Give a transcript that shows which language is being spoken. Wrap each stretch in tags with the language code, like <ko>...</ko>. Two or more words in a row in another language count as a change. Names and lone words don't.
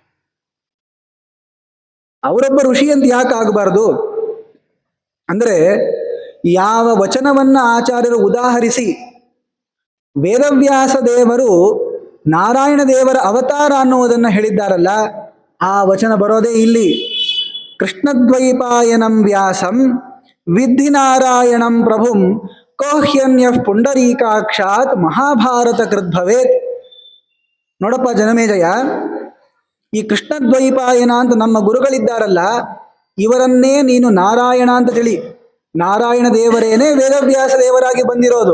<kn>ಅವರೊಬ್ಬ ಋಷಿ ಅಂತ ಯಾಕೆ ಆಗಬಾರ್ದು ಅಂದ್ರೆ, ಯಾವ ವಚನವನ್ನ ಆಚಾರ್ಯರು ಉದಾಹರಿಸಿ ವೇದವ್ಯಾಸ ದೇವರು ನಾರಾಯಣ ದೇವರ ಅವತಾರ ಅನ್ನುವುದನ್ನು ಹೇಳಿದ್ದಾರಲ್ಲ, ಆ ವಚನ ಬರೋದೇ ಇಲ್ಲಿ.</kn> <sa>ಕೃಷ್ಣದ್ವೈಪಾಯನಂ ವ್ಯಾಸಂ ವಿದ್ಧಿ ನಾರಾಯಣಂ ಪ್ರಭುಂ ಕೋಹ್ಯನ್ಯ ಪುಂಡರೀಕಾಕ್ಷಾತ್ ಮಹಾಭಾರತ ಕೃದ್ಭವೇತ್.</sa> <kn>ನೋಡಪ್ಪ ಜನಮೇಜಯ, ಈ ಕೃಷ್ಣದ್ವೈಪಾಯನ ಅಂತ ನಮ್ಮ ಗುರುಗಳಿದ್ದಾರಲ್ಲ, ಇವರನ್ನೇ ನೀನು ನಾರಾಯಣ ಅಂತ ತಿಳಿ. ನಾರಾಯಣ ದೇವರೇನೇ ವೇದವ್ಯಾಸ ದೇವರಾಗಿ ಬಂದಿರೋದು.</kn>